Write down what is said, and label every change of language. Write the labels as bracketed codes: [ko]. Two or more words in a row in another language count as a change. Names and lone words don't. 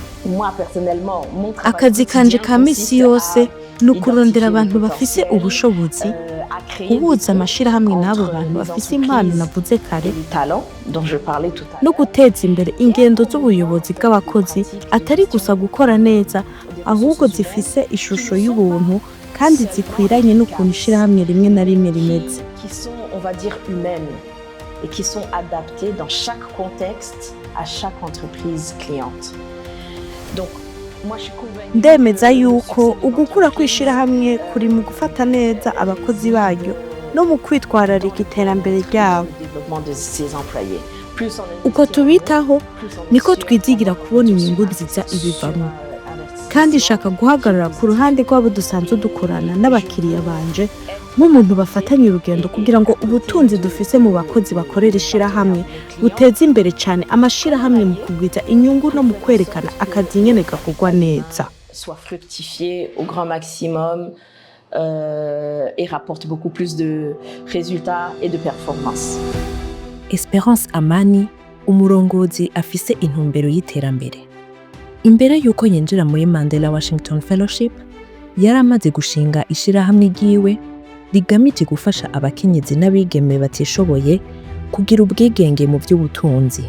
[rn] Akazi kanje ka misi yose ni ukurondera abantu bafise ubushobozi, kubuza amashirahamwe n'abo bantu bafise impano navuze kare, no guteza imbere ingendo z'ubuyobozi bw'abakozi atari gusa gukora neza, ahubwo zifise ishusho y'ubuntu kandi zikwiranye n'ukuntu ishirahamwe rimwe na rimwe rimeze. [fr] Et qui sont adaptés dans chaque contexte à chaque entreprise cliente. Donc, moi je suis convaincue. [rn] Ndemeza yuko ugukura kwishirahamwe kuri mu gufata neza abakozi baryo no mu kwitwararika iterambere ryabo. Uko tubitaho niko twizigira kubona inyungu nziza ibivamo. Kandi shaka guhagarara ku ruhande rw'abo dusanzwe dukorana n'abakiriya banje nk'umuntu bafatanye urugendo kugira ngo ubutunzi dufise mu bakozi bakorera ishirahamwe buteze imbere cyane amashirahamwe mu kugwiza inyungu no mu kwerekana akazi nyene gakogwa neza. [fr] Soit fructifié au grand maximum et rapporte beaucoup plus de résultats et de performances. [rn] Espérance Amani, umurongozi afise intumbero y'iterambere. Imbere yuko yinjira muri Mandela Washington Fellowship, yaramaze gushinga ishirahamwe ryiwe rigamije gufasha abakenyezi n'abigeme batishoboye kugira ubwigenge mu by'ubutunzi.